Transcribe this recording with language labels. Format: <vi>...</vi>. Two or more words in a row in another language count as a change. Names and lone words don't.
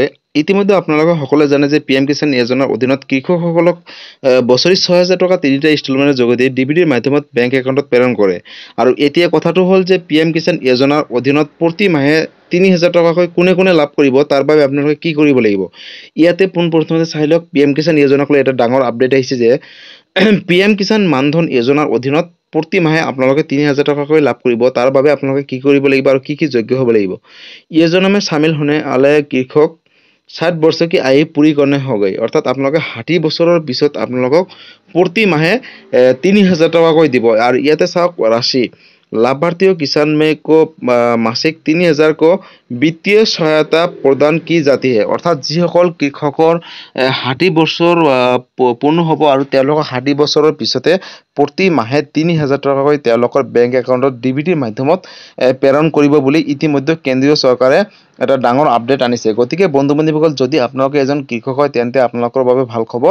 <as>ইতিমধ্যে আপোনালোকে সকলোৱে জানে যে PM কিষাণ যোজনাৰ অধীনত কৃষকসকলক বছৰি 6,000 টকা 3টা ইনষ্টলমেণ্টৰ যোগেদি DBDৰ মাধ্যমত বেংক একাউণ্টত প্ৰেৰণ কৰে আৰু এতিয়া কথাটো হ'ল যে PM কিষাণ যোজনাৰ অধীনত প্ৰতি মাহে 3,000 টকাকৈ কোনে লাভ কৰিব তাৰ বাবে আপোনালোকে কি কৰিব লাগিব। ইয়াতে পোনপ্ৰথমে চাই লওক PM কিষাণ যোজনাক লৈ এটা ডাঙৰ আপডেট আহিছে যে PM কিষাণ মানধন যোজনাৰ অধীনত প্ৰতি মাহে আপোনালোকে 3,000 টকাকৈ লাভ কৰিব। তাৰ বাবে আপোনালোকে কি কৰিব লাগিব আৰু কি যোগ্য হ'ব লাগিব।</as> <hi>योजना में शामिल होने वाले कृषक 60 वर्ष की आयु पूरी करने हो गई अर्थात</hi> <as>আপোনালোকে 60 বছৰৰ পিছত আপোনালোকক প্ৰতি মাহে 3,000 টকাকৈ দিব আৰু ইয়াতে চাওক ৰাশি</as> <hi>लाभार्थी किसान में को मासिक 3,000 को वित्तीय सहायता प्रदान की जाती है</hi> <as>अर्थात যিসকল কৃষকৰ 60 বছৰ পূৰ্ণ হ'ব আৰু তেওঁলোকক 60 বছৰৰ পিছতে প্ৰতি মাহে 3,000 টকাকৈ তেওঁলোকৰ বেংক একাউণ্টত DBDৰ মাধ্যমত প্ৰেৰণ কৰিব বুলি ইতিমধ্যে কেন্দ্ৰীয় চৰকাৰে এটা ডাঙৰ আপডেট আনিছে। গতিকে বন্ধু বান্ধৱীসকল যদি আপোনালোকে এজন কৃষক হয় তেন্তে আপোনালোকৰ বাবে ভাল খবৰ।</as>